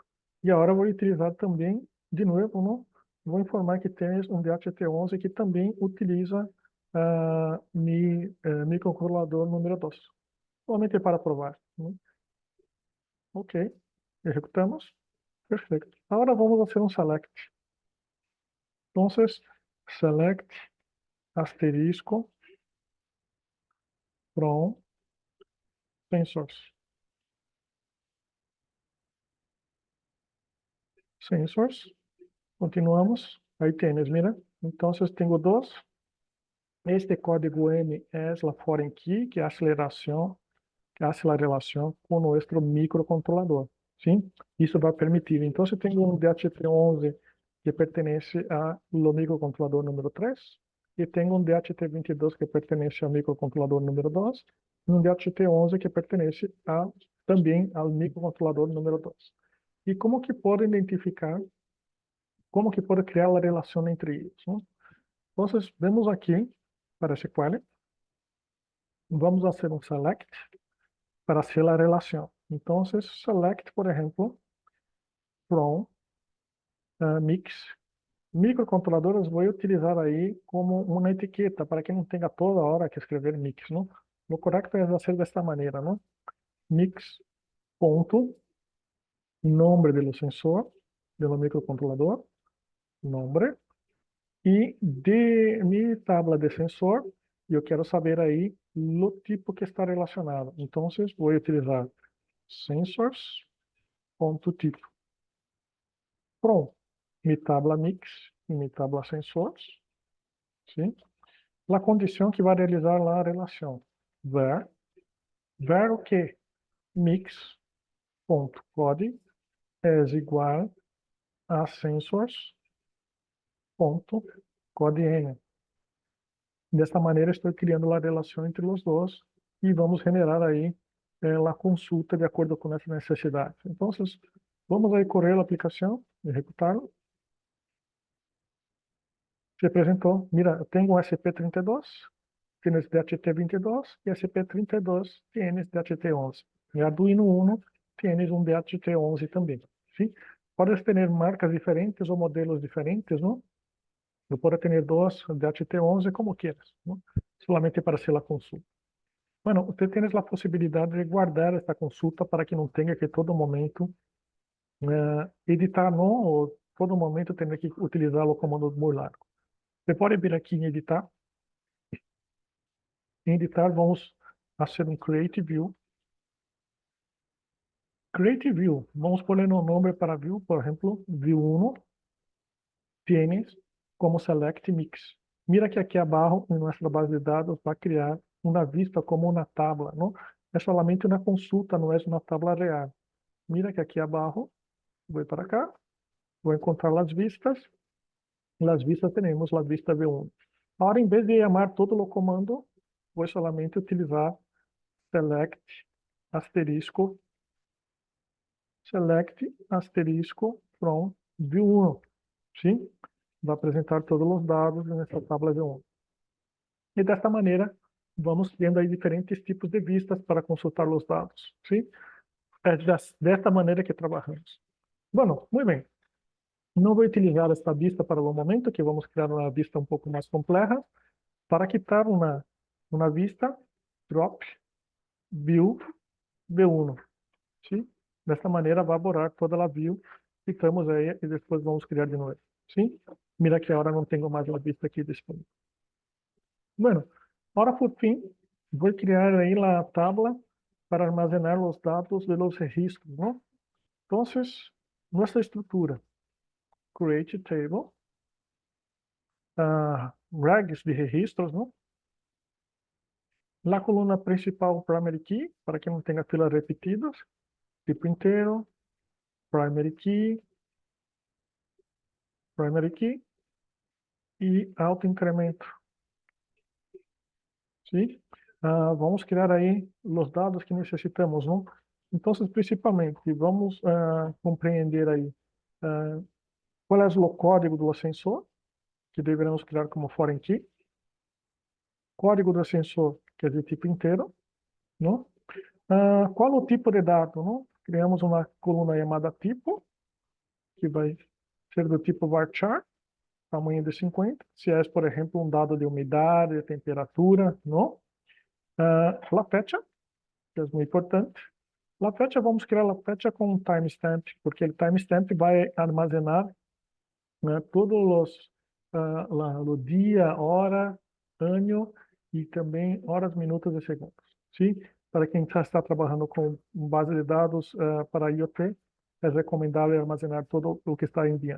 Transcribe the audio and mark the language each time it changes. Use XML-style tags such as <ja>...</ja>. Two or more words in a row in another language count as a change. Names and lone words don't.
<pt>E agora vou utilizar também, de novo, não? Vou informar que tem um DHT11 que também utiliza microcontrolador número 2. Somente para provar. Né? Ok. Executamos. Perfeito. Agora vamos fazer um select. Então, select asterisco</pt> <en>from sensors.</en> <pt>Sensors.</pt> <es>Continuamos. Aí tienes, mira.</es> <pt>Então, tenho 2. Este código M é a</pt> <en>foreign key,</en> <es>que hace la relación con nuestro microcontrolador. ¿Sí?</es> <pt>Isso vai permitir. Então, eu tenho um DHT11 que pertence ao microcontrolador número 3, e tenho um DHT22 que pertence ao microcontrolador número 2, e um DHT11 que pertence também ao microcontrolador número 2. E como que pode identificar, como que pode criar a relação entre eles? Né? Então, vemos aqui, para SQL, vamos fazer um select</pt> <es>para hacer la relación. Entonces, select, por ejemplo, from mix. Microcontroladores voy a utilizar ahí como una etiqueta para que no tenga toda hora que escrever mix, ¿no? Lo correcto es hacer de esta manera, ¿no? Mix, ponto, nombre del sensor, del microcontrolador, nombre, y de mi tabla de sensor, yo quiero saber ahí lo tipo que está relacionado. Entonces, voy a utilizar sensors.tipo.</es> <pt>Pronto.</pt> <es>Mi tabla mix e mi tabla sensors.</es> <pt>Sim? A condição que vai realizar a relação. Ver o que? Mix.code é igual a sensors.codn. Desta maneira, estou criando a relação entre os dois e vamos generar aí a consulta de acordo com essa necessidade. Então, vamos aí correr a aplicação, executá-la. Se apresentou. Mira, eu tenho um SP32,</pt> <es>tienes DHT22 e SP32 tienes DHT11.</es> <pt>E Arduino Uno tienes um DHT11 também. Sim? Podes ter marcas diferentes ou modelos diferentes, não? Eu posso ter 2 DHT11</pt> <es>como quieras,</es> <pt>não? Solamente para ser a consulta. Bueno, você tem a possibilidade de guardar esta consulta para que não tenha que todo momento editar, não? Ou todo momento tenha que utilizar o comando muito largo. Você pode vir aqui em editar. Em editar, vamos fazer um</pt> <en>Create View. Create View.</en> <pt>Vamos pôr um nome para View, por exemplo, View 1.</pt> <es>Tienes como Select Mix.</es> <pt>Mira que aqui abaixo, em nossa base de dados, vai criar uma vista como uma tabla, não? É solamente uma consulta, não é uma tabla real. Mira que aqui abaixo, vou para cá, vou encontrar as vistas. Nas vistas temos a vista V1. Agora, em vez de chamar todo o comando, vou solamente utilizar select asterisco</pt> <en>from view</en> <pt>1. Sim? vai apresentar todos os dados nessa tabla V1. E desta maneira, vamos tendo aí diferentes tipos de vistas para consultar os dados, sim? É desta maneira que trabalhamos. Bueno, muito bem. Não vou utilizar esta vista para o momento, que vamos criar uma vista um pouco mais complexa. Para quitar uma vista,</pt> <en>drop, view, V1.</en> <pt>Sim? Desta maneira, vai borrar toda a view. Clicamos aí e depois vamos criar de novo. Sim? Mira que agora não tenho mais a vista aqui disponível.</pt> <es>Bueno, ahora por fin voy a crear ahí la tabla para almacenar los datos de los registros, ¿no? Entonces, nuestra estructura,</es> <en>create table,</en> <es>regs de registros, ¿no? La columna principal,</es> <en>primary key,</en> <es>para que no tenga filas repetidas, tipo inteiro,</es> <en>primary key</en> <es>e autoincremento, ¿sí?</es> <pt>Vamos criar aí os dados que necessitamos, não? Então, principalmente, vamos compreender aí qual é o código do ascensor, que deveremos criar como</pt> <en>foreign key,</en> <pt>código do ascensor, que é de tipo inteiro, não? Qual o tipo de dado, não? Criamos uma coluna chamada tipo, que vai ser do tipo varchar, tamanho de 50, se é, por exemplo, um dado de umidade, temperatura, não?</pt> <es>La fecha,</es> <pt>que é muito importante.</pt> <es>La fecha,</es> <pt>vamos criar</pt> <es>la fecha</es> <pt>com um timestamp, porque o timestamp vai armazenar, né, todos os o dia, hora, ano e também horas, minutos e segundos. Sim? Para quem já está trabalhando com base de dados para IoT, é recomendável armazenar todo o que está enviando.</pt>